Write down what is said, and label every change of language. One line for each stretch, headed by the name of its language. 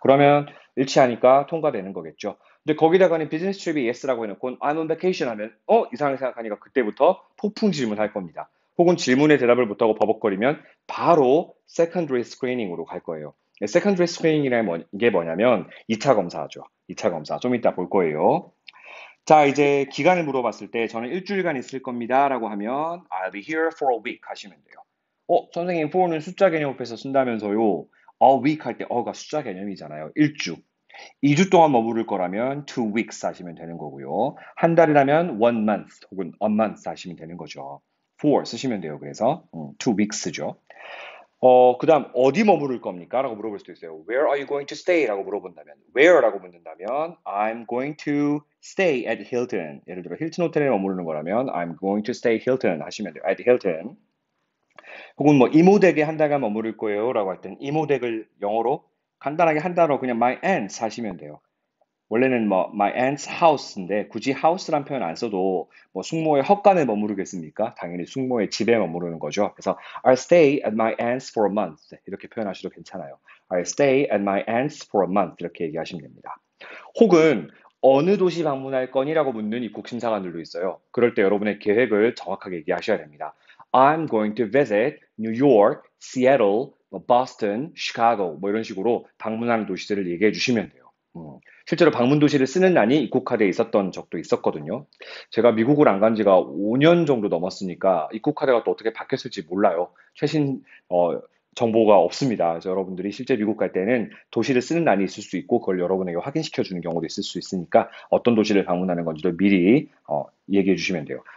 Korean: 그러면 일치하니까 통과되는 거겠죠. 근데 거기다가는 business trip이 yes라고 해놓고
English: I'm on vacation
Korean: 하면 이상하게 생각하니까 그때부터 폭풍 질문할 겁니다. 혹은 질문에 대답을 못하고 버벅거리면 바로 secondary screening으로 갈 거예요. secondary screening이라는 게 뭐냐면 2차 검사죠. 2차 검사. 좀 이따 볼 거예요. 자, 이제 기간을 물어봤을 때 저는 일주일간 있을 겁니다. 라고 하면
English: I'll be here for a week
Korean: 하시면 돼요. 선생님, for는 숫자 개념에서 쓴다면서요. A week 할 때 어가 숫자 개념이잖아요. 일주. 2주 동안 머무를 거라면 2 weeks 하시면 되는 거고요. 한 달이라면 1 month 혹은 a month 하시면 되는 거죠. for 쓰시면 돼요. 그래서 2 weeks죠. 그다음 어디 머무를 겁니까? 라고 물어볼 수도 있어요.
English: Where are you going to stay?
Korean: 라고 물어본다면 where라고 묻는다면
English: I'm going to stay at Hilton.
Korean: 예를 들어 힐튼 호텔에 머무르는 거라면
English: I'm going to stay Hilton
Korean: 하시면 돼요.
English: at Hilton.
Korean: 혹은 뭐 이모 댁에 한 달간 머무를 거예요. 라고 할 땐 이모 댁을 영어로 간단하게 한 단어 그냥 my aunt's 하시면 돼요. 원래는 뭐 my aunt's house인데 굳이 house란 표현 안 써도 뭐 숙모의 헛간에 머무르겠습니까? 당연히 숙모의 집에 머무르는 거죠.
English: 그래서 I'll stay at my aunt's for a month
Korean: 이렇게 표현하셔도 괜찮아요.
English: I'll stay at my aunt's for a month
Korean: 이렇게 얘기하시면 됩니다. 혹은 어느 도시 방문할 거니라고 묻는 입국 심사관들도 있어요. 그럴 때 여러분의 계획을 정확하게 얘기하셔야 됩니다.
English: I'm going to visit New York, Seattle, Boston, Chicago
Korean: 뭐 이런 식으로 방문하는 도시들을 얘기해 주시면 돼요. 실제로 방문 도시를 쓰는 난이 입국 카드에 있었던 적도 있었거든요. 제가 미국을 안 간 지가 5년 정도 넘었으니까 입국 카드가 또 어떻게 바뀌었을지 몰라요. 최신 정보가 없습니다. 그래서 여러분들이 실제 미국 갈 때는 도시를 쓰는 난이 있을 수 있고 그걸 여러분에게 확인시켜 주는 경우도 있을 수 있으니까 어떤 도시를 방문하는 건지도 미리 얘기해 주시면 돼요.